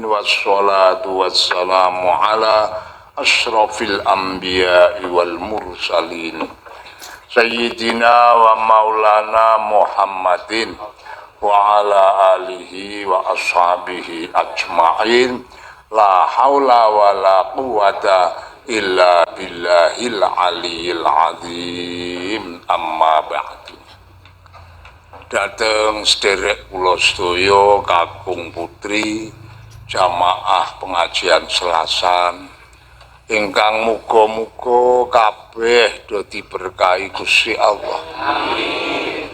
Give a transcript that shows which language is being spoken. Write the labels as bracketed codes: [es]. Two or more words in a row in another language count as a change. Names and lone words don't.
[ar] والصلاة والسلام على أشرف الأنبياء والمرسلين سيدنا ومولانا محمد وعلى آله وأصحابه أجمعين. لا حول ولا قوة إلا بالله العلي العظيم. أما بعد. [jv] Dateng sederek kula sedaya kakung putri jamaah pengajian Selasan ingkang muga-muga kabeh dadi berkahi Gusti Allah. Amin.